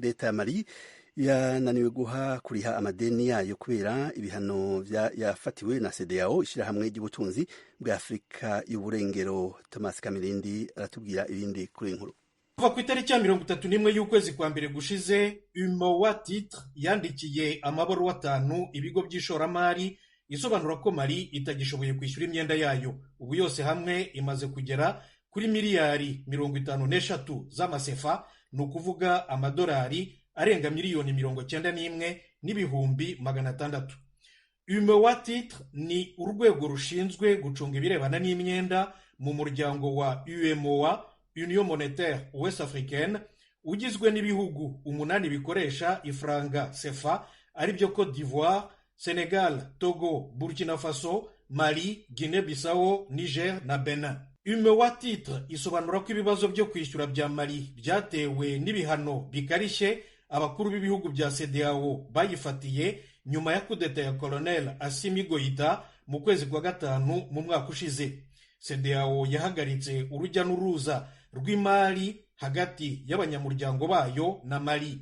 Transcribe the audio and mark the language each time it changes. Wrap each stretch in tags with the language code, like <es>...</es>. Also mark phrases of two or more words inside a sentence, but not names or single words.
<rn>Leta ya Mali yananiwe kuriha amadeni yayo kubera ibihano yafatiwe na CEDEAO, ishirahamwe ry'ubutunzi bwa Afrika y'uburengero. Thomas Kamirindi aratubwira ibindi kuri inkuru.</rn> <rw>Kuva ku itariki ya 31 y'ukwezi kwa mbere gushize, UMOA Titre yandikiye amabaruwa 5 ibigo by'ishoramari isobanura ko Mali itagishoboye kwishyura imyenda yayo. Ubu yose hamwe imaze kugera kuri miliyari 53 z'amasefa, ni ukuvuga amadolari arenga miliyoni 91 n'ibihumbi 600. UMOA Titre ni urwego rushinzwe gucunga ibirebana n'imyenda mu muryango wa UMOA, Union Monétaire Ouest Africaine, ugizwe n'ibihugu 8 bikoresha ifranga sefa, ari byo Côte d'Ivoire, Senegal, Togo, Burkina Faso, Mali, Guinée-Bissau, Niger na Benin. UMOA Titre isobanura ko ibibazo byo kwishyura bya Mali byatewe n'ibihano bikarishye abakuru b'ibihugu bya CEDEAO bayifatiye nyuma ya kudeta ya Colonel Assimi Goïta mu kwezi kwa gatanu mu mwaka ushize. CEDEAO yahagaritse urujya n'uruza rw'imari hagati y'abanyamuryango bayo na Mali.</rw>